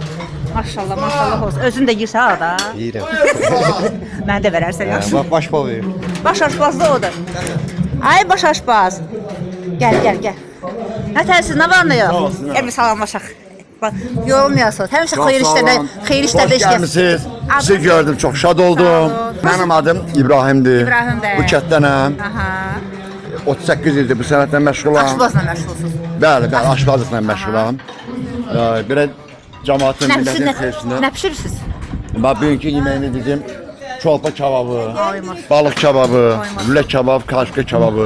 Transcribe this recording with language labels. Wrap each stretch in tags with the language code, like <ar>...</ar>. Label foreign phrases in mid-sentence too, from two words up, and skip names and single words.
<az>Maşallah, maşallah olsun. Özün də yirsən ha da. yeyirəm. Mən də verərsən yaxşı. Bax, baş pol verir. Baş aşpaz da odur. Ay baş aşpaz. Gəl. Nətərsiz, nə var nə yox? Gəl bir salamlaşaq. Bax, yorulmayasınız. Həmişə xeyir işlərdə</az> <tr>Hoş gelmişsiniz. Sizi gördüm, çok şad oldum. Benim adım İbrahim'dir. İbrahim Bey.</tr> <az>Bu kətdənəm. Aha. 38 ildir bu sənətlə məşğulam. Aşpazla məşğulsunuz. Bəli, aşpazlıqla məşğulam. Biraz cəmaatın Nə millətin pişirsiniz? içərisində. Nə pişirirsiniz? Bax, bugünkü yeməyini dedim. Çolpa kebabı, Ay maşallah. balıq kebabı, lülə kebab, kaşka kebabı,</az>